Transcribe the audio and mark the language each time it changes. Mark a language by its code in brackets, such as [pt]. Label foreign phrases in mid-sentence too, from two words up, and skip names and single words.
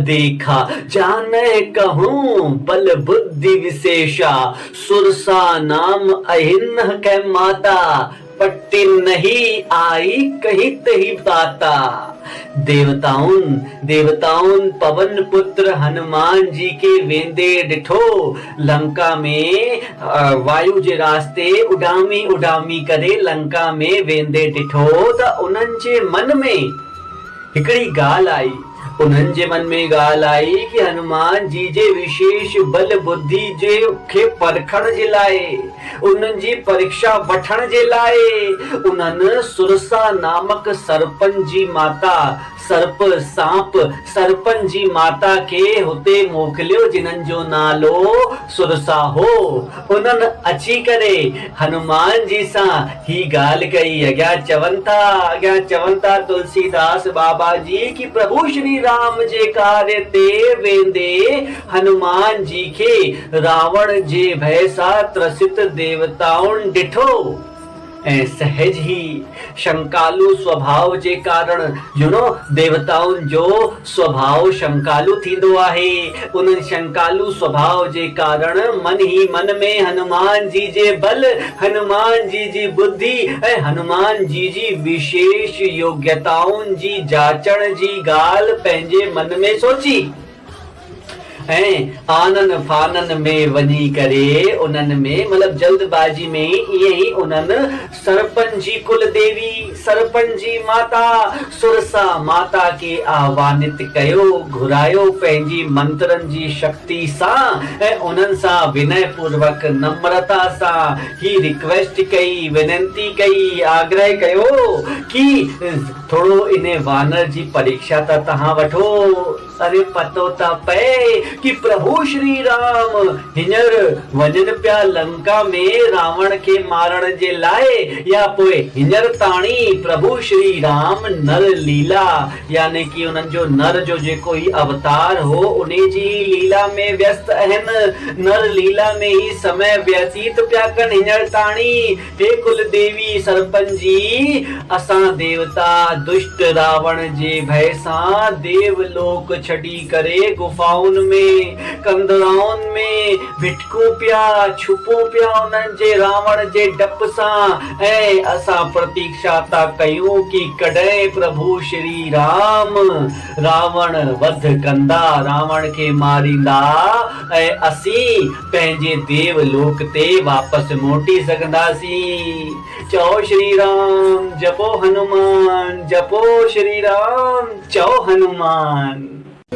[awa] देखा, जाने कहूँ बल बुद्धि विशेषा, सुरसा नाम अहिन्न कै माता, पट्टी नहीं आई कहीं तही ताता। [sd] देवताउन पवन पुत्र हनुमान जी के वेंदे डिठो, लंका में वायु जे रास्ते उडामी करे लंका में वेंदे डिठो त उन्हनि जे मन में हिकड़ी गाल आई। उन्हनि जे मन में गाल आई कि हनुमान जी जे विशेष बल बुद्धि जे खे परखण जे लाए, उन्हनि जी परीक्षा वठण जे लाए उन्हनि सुरसा नामक सरपंच जी माता, सर्प सांप सरपंच जी माता के हुते मोकिलियो, जिन्हनि जो नालो सुरसा हो। उन्हनि अची करे हनुमान जी सां ही गाल कई। अॻियां चवनि था तुलसीदास बाबा जी कि प्रभु श्री राम जे कार्य ते वेंदे हनुमान जी के रावण जे भय सां त्रसित देवताउन डिठो ऐं सहज ही शंकालु स्वभाव जे कारण देवताउन जो स्वभाव शंकालु थींदो आहे। उन शंकालु स्वभाव जे कारण मन ही मन में हनुमान जी जे बल, हनुमान जी जी बुद्धि ऐं हनुमान जी जी विशेष योग्यताउन जी जाचण जी गाल पंहिंजे मन में सोची ऐं आनन फानन में वञी करे उन्हनि में मतलब जल्दबाजी में इहे ही उन्हनि सरपंच जी कुल देवी, सरपंच जी माता सुरसा माता के आह्वानित कयो, घुरायो पंहिंजी मंत्रन जी शक्ति सां ऐं उन्हनि सां विनय पूर्वक नम्रता सां ही रिक्वेस्ट कई, विनंती कई, आग्रह कयो कि थोड़ो इने वानर जी परीक्षा त तहां वठो। अरे पतो त पए कि प्रभु श्री राम हींअर वञनि पिया लंका में रावण के मारण जे लाए, या पोइ हींअर ताणी प्रभु श्री राम नर लीला यानी कि उन्हनि जो नर जो जेको ही अवतार हो उन जी लीला में व्यस्त आहिनि, नर लीला में ही समय व्यतीत पिया कनि। हींअर ताणी हे कुल देवी सरपंच जी, असां देवता दुष्ट रावण जे भय सां देवलोक छड़ी करे गुफाउन में कंदराउन में भिटकू पिया, छुपू पिया उन्हनि जे रावण जे डप सां ऐं असां प्रतीक्षा था कयूं कि कॾहिं प्रभु श्री राम रावण वध कंदा, रावण खे मारींदा ऐं असीं पंहिंजे देवलोक ते वापस मोटी सघंदासीं। चओ श्री राम, जपो हनुमान, जपो श्री राम, चओ हनुमान।